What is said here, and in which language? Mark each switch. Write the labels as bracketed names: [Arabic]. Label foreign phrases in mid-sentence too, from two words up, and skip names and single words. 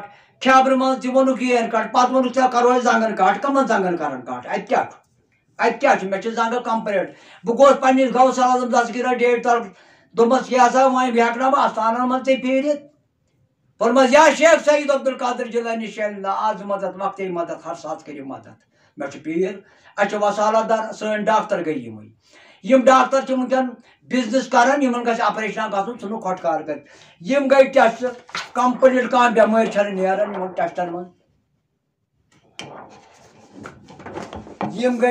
[Kashmiri] خیبرٕ منٛز تہِ ووٚنُکھ وین کٹ. پتہٕ ووٚنُکھ ژےٚ کرو أسۍ زنٛگن کٹ. کمن زنٛگن کرن کٹ؟ اتہِ کیٛاہ چھُ؟ اتہِ کیٛاہ چھُ؟ مےٚ چھِ زنٛگہٕ کمپلیٹ. بہٕ گوٚوُس پننِس غوث اعظم دستگیٖرس ڈیٹ طرف. دوٚپمس یہِ ہسا وۄنۍ ہٮ۪کہٕ نا بہٕ استانن منٛز ژےٚ پھیٖرِتھ. ووٚنمس یا شیخ سعید عبدالقادر جِلانی شیلہ آز مدد وقتے مدد ہر ساتھ کٔرِو مدد. مےٚ چھُ پیٖر. اَسہِ چھُ وصالت دار. سٲنۍ ڈاکٹر گٔے یِمٕے. یِم ڈاکٹر چھِ وٕنکیٚن بِزنس کران. یِمن گژھِ آپریشنا گژھُن ژھٕنُکھ کھۄٹہٕ کٔرِتھ. یِم گٔے ٹیسٹ کمپلیٖٹ. کانٛہہ بٮ۪مٲرۍ چھنہٕ نیران یِمن ٹیسٹن منٛز. یِم گٔے.